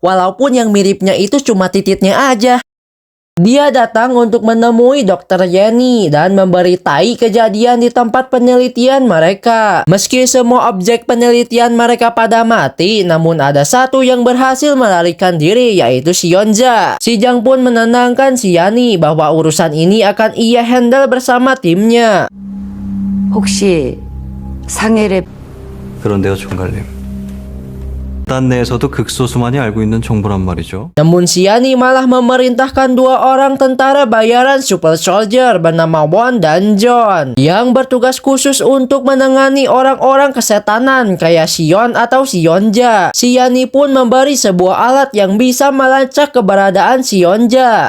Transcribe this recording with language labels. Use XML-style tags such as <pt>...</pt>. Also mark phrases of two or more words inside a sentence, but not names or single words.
<id>walaupun yang miripnya itu cuma titiknya aja. Dia datang untuk menemui Dokter Jenny dan memberitai kejadian di tempat penelitian mereka. Meski semua objek penelitian mereka pada mati, namun ada satu yang berhasil melarikan diri, yaitu si Yonja. Si Jang pun menenangkan si Yani bahwa urusan ini akan ia handle bersama timnya.</id> <ko>혹시 상해를 그런데요, 총괄님. 단 내에서도 극소수만이 알고 있는 정보란 말이죠.</ko> <id>Namun si Yani malah memerintahkan dua orang tentara bayaran super soldier bernama Won dan John yang bertugas khusus untuk menangani orang-orang kesetanan kayak Sion atau si Yonja. Si Yani pun memberi sebuah alat yang bisa melacak keberadaan si Yonja.</id>